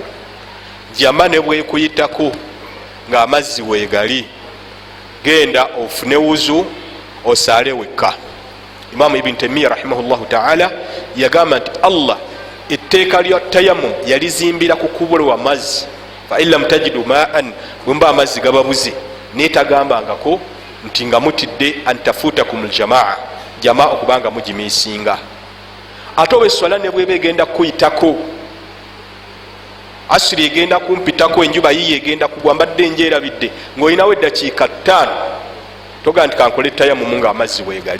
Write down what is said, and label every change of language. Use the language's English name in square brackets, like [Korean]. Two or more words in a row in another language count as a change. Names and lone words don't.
[Ganda] Jama ne bwekuyitako ng'amazzi weegali, genda ofune wuzu osaale wekka. Imaamu Ibn Taymiyyah [Arabic] رحمه الله تعالى [Ganda] yagamba nti Allah etteeka lya tayammum yalizimbira ku kubulwa mazzi, [Arabic] فإن لم تجدوا ماء, [Ganda] bwemba amazzi gababuze, netagambangako nti nga mutidde [Arabic] أن تفوتكم الجماعة, [Ganda] jamaa okubanga mugimiisinga. Ate oba eswala ne bweba egenda kuyitako, asiri egenda kumpitako, enjuba yiye egenda kugwa, mbadde enjeerabidde ng'olinawo eddakiika 5, toga nti kankole tayammum nga amazzi weegali.